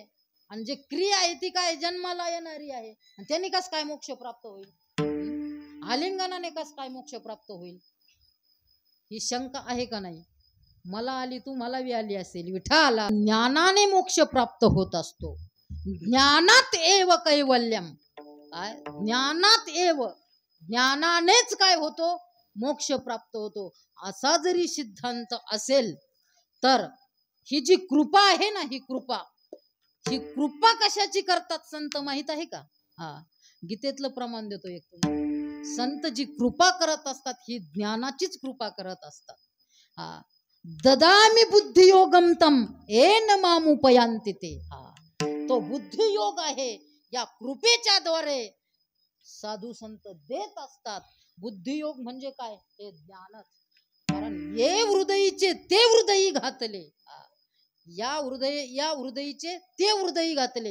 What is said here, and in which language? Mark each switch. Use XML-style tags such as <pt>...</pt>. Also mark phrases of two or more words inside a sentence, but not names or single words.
<mr>आणि जे क्रिया आहे ती काय? जन्माला येणारी आहे. आणि त्यांनी कस काय मोक्ष प्राप्त होईल? आलिंगनाने कस काय मोक्ष प्राप्त होईल? ही शंका आहे का नाही? मला आली, तू मला बी आली असेल विठ्ठल. ज्ञानाने मोक्ष प्राप्त होत असतो.</mr> <sa>ज्ञानात एव कैवल्यम.</sa> <mr>काय?</mr> <sa>ज्ञानात एव,</sa> <mr>ज्ञानानेच काय होतो? मोक्ष प्राप्त होतो. असा जरी सिद्धांत असेल तर ही जी कृपा आहे ना, ही कृपा कशाची करतात संत माहित आहे का? गीतेतलं प्रमाण देतो एक तुम्हाला. संत जी कृपा करत असतात ही ज्ञानाचीच कृपा करत असतात.</mr> <sa>ददामी बुद्धियोगम तम येन मामुपयांति ते.</sa> <mr>तो बुद्धियोग आहे, या कृपेच्या द्वारे साधू संत देत असतात. बुद्धियोग म्हणजे काय? हे ज्ञानच. कारण ये हृदयीचे ते हृदयी घातले. या हृदयीचे ते हृदयी घातले.</mr>